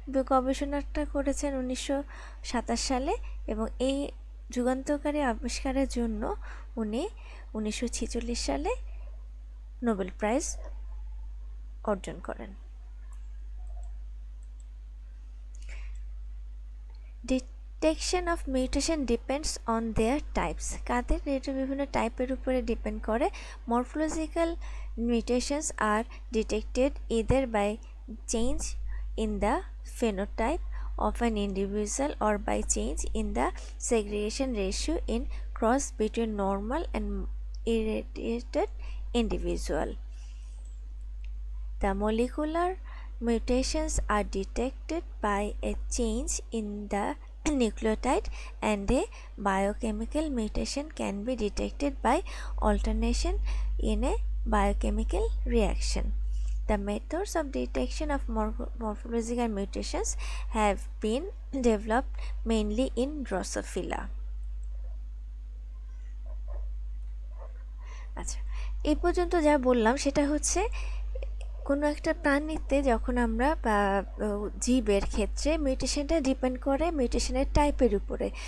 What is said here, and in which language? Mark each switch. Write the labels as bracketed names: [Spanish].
[Bangla] গবেষণাটা করেছেন 1927 সালে এবং এই যুগান্তকারী আবিষ্কারের জন্য উনি 1946 সালে নোবেল প্রাইজ অর্জন করেন। [English] Detection of mutation depends on their types. [Bangla] কাদের? এটা বিভিন্ন টাইপের উপরে ডিপেন্ড করে। [English] Morphological mutations are detected either by change in the phenotype of an individual or by change in the segregation ratio in cross between normal and irradiated individual. The molecular mutations are detected by a change in the nucleotide, and a biochemical mutation can be detected by alternation in a biochemical reaction. The methods of detection of morphological mutations have been developed mainly in Drosophila. [Bangla] আচ্ছা, এই পর্যন্ত যা বললাম সেটা হচ্ছে কোনো একটা প্রাণীতে যখন আমরা জীবের ক্ষেত্রে মিউটেশনটা ডিপেন্ড করে মিউটেশনের টাইপের উপরে।